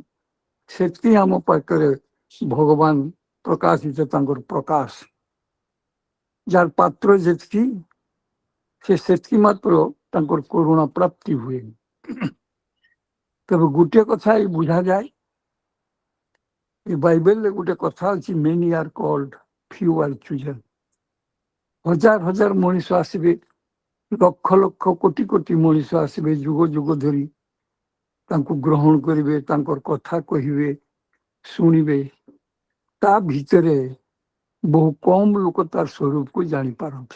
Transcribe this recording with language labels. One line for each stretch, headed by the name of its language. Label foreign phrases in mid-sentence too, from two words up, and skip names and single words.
Odia: ସେତିକି ଆମ ପାଖରେ ଭଗବାନ ପ୍ରକାଶିତ, ତାଙ୍କର ପ୍ରକାଶ। ଯାର ପାତ୍ର ଯେତିକି, ସେ ସେତିକି ମାତ୍ର ତାଙ୍କର କରୁଣା ପ୍ରାପ୍ତି ହୁଏ। ତେବେ ଗୋଟିଏ କଥା ଏଇ ବୁଝାଯାଏ, ଏ ବାଇବେଲରେ ଗୋଟେ କଥା ଅଛି,
English: many are called, few are chosen।
Odia: ହଜାର ହଜାର ମଣିଷ ଆସିବେ, ଲକ୍ଷ ଲକ୍ଷ କୋଟି କୋଟି ମଣିଷ ଆସିବେ, ଯୁଗ ଯୁଗ ଧରି ତାଙ୍କୁ ଗ୍ରହଣ କରିବେ, ତାଙ୍କର କଥା କହିବେ, ଶୁଣିବେ। ତା ଭିତରେ ବହୁ କମ ଲୋକ ତାର ସ୍ୱରୂପକୁ ଜାଣିପାରନ୍ତି।